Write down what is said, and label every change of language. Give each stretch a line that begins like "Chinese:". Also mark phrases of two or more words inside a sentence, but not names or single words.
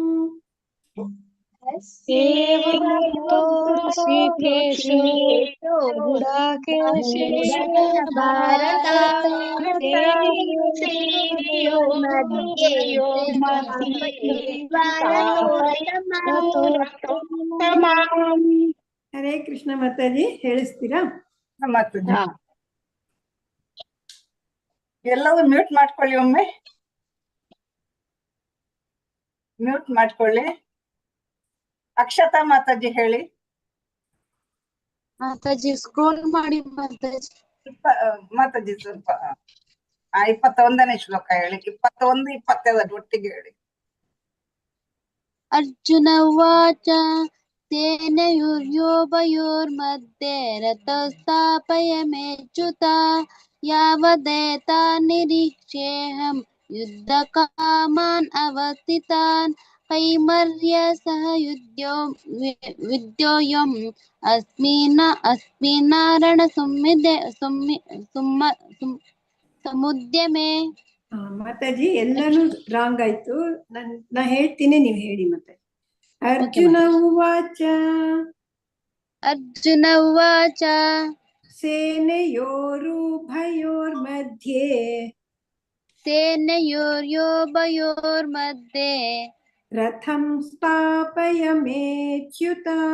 Sanskrit: एवमुक्तो ऋषिकेशो गुडाकेशेन भारत सेनयोरुभयोर्मध्ये रथोत्तमाम्।
Kannada: ಹರೇ ಕೃಷ್ಣ ಮಾತಾಜಿ, ಹೇಳಿಸ್ತೀರಾ? ಮಾತಾಜಿ ಎಲ್ಲವೂ ಮ್ಯೂಟ್ ಮಾಡ್ಕೊಳ್ಳಿ, ಒಮ್ಮೆ ಮ್ಯೂಟ್ ಮಾಡ್ಕೊಳ್ಳಿ. ಅಕ್ಷತಾ ಮಾತಾಜಿ ಹೇಳಿ. ಮಾತಾಜಿ ಸ್ಕ್ರೋಲ್ ಮಾಡಿ ಮಾತಾಜಿ. ಮಾತಾಜಿ ಸ್ವಲ್ಪ 21ನೇ ಶ್ಲೋಕ ಹೇಳಿ. 21, 22 ಒಟ್ಟಿಗೆ ಹೇಳಿ.
Sanskrit: ಅರ್ಜುನ ಉವಾಚ ಸೇನಯೋರ್ಯೋಭಯೋರ್मध्ये रथस्थापयमेच्युत यावदेता निरीक्षेऽहं युद्धकामान् अवस्थितान् कैमर्यसह विद्योऽयम् समुद्यमे।
Kannada: ಮಾತಾಜಿ ಎಲ್ಲಾನು ರಾಂಗ್ ಆಯ್ತು. ನಾ ಹೇಳ್ತೀನಿ, ನೀವು ಹೇಳಿ ಮಾತಾಜಿ.
Sanskrit: ಅರ್ಜುನ ಉವಾಚ अर्जुन उवाच ಸೇನೆಯೋರುಭಯೋರ್मध्ये सेनयोर्योभयोर्मध्ये रथं स्थापयमेच्युत